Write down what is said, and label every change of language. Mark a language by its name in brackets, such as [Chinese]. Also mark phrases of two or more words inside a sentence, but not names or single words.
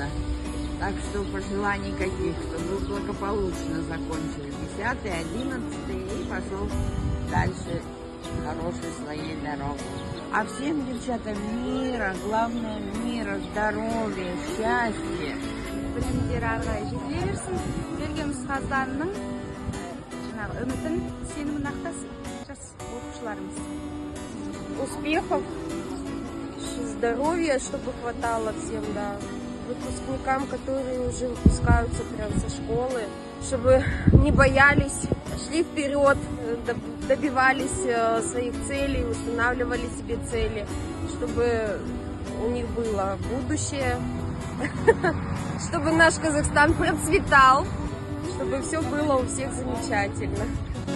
[Russian] Так что пожеланий каких, чтобы благополучно закончили 10, 11 и пошел дальше хорошей своей дорогой. А всем девчатам мира, главное мира, здоровья, счастья. [Kazakh] Білімдерарға жетіле берсін, берген ұстаздарының үмітін, сенімін ақтасын, жас оқушыларымыз. [Russian] Успехов, здоровья, чтобы хватало всем, да. Выпускникам, которые уже выпускаются прям со школы, чтобы не боялись, шли вперед, добивались своих целей, устанавливали себе цели, чтобы у них было будущее, чтобы наш Казахстан процветал, чтобы все было у всех замечательно.